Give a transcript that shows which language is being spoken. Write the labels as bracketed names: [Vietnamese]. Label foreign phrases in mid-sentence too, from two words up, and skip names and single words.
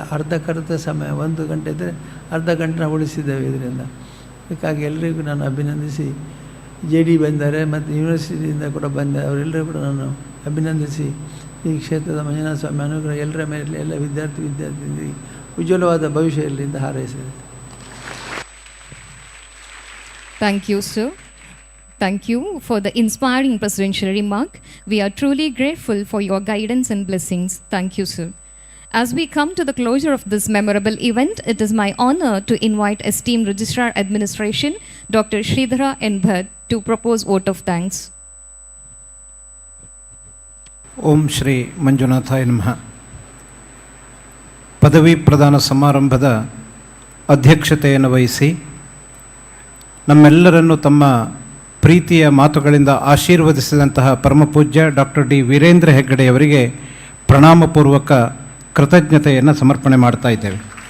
[Kannada] ಅರ್ಧಕ್ಕರ್ಧ ಸಮಯ 1 ಗಂಟೆ ಇದ್ದರೆ ಅರ್ಧ ಗಂಟೆ ನಾವು ಉಳಿಸಿದ್ದೇವೆ ಇದರಿಂದ. ಅದಕ್ಕಾಗಿ ಎಲ್ಲರಿಗೂ ನಾನು ಅಭಿನಂದಿಸಿ, JD ಬಂದರೆ ಮತ್ತು ಯೂನಿವರ್ಸಿಟಿಯಿಂದ ಕೂಡ ಬಂದೆ, ಅವರೆಲ್ಲರೂ ಕೂಡ ನಾನು ಅಭಿನಂದಿಸಿ ಈ ಕ್ಷೇತ್ರದ ಮಂಜುನಾಥ ಸ್ವಾಮಿ ಅನುಗ್ರಹ ಎಲ್ಲರ ಮೇಲೆ ಎಲ್ಲ ವಿದ್ಯಾರ್ಥಿ ಉಜ್ವಲವಾದ ಭವಿಷ್ಯ ಇರಲಿ ಅಂತ ಹಾರೈಸಿದೆ. [English] Thank you, sir. Thank you for the inspiring presidential remark. We are truly grateful for your guidance and blessings. Thank you, sir. As we come to the closure of this memorable event, it is my honor to invite esteemed Registrar Administration, Dr. Sridhara N. Bhatt, to propose vote of thanks. [Sanskrit] ಓಂ ಶ್ರೀ ಮಂಜುನಾಥಾಯ ನಮಃ. [Kannada] ಪದವಿ ಪ್ರದಾನ ಸಮಾರಂಭದ ಅಧ್ಯಕ್ಷತೆಯನ್ನು ವಹಿಸಿ ನಮ್ಮೆಲ್ಲರನ್ನು ತಮ್ಮ ಪ್ರೀತಿಯ ಮಾತುಗಳಿಂದ ಆಶೀರ್ವದಿಸಿದಂತಹ ಪರಮಪೂಜ್ಯ ಡಾಕ್ಟರ್ ಡಿ ವೀರೇಂದ್ರ ಹೆಗ್ಗಡೆಯವರಿಗೆ ಪ್ರಣಾಮಪೂರ್ವಕ ಕೃತಜ್ಞತೆಯನ್ನು ಸಮರ್ಪಣೆ ಮಾಡ್ತಾ ಇದ್ದೇವೆ.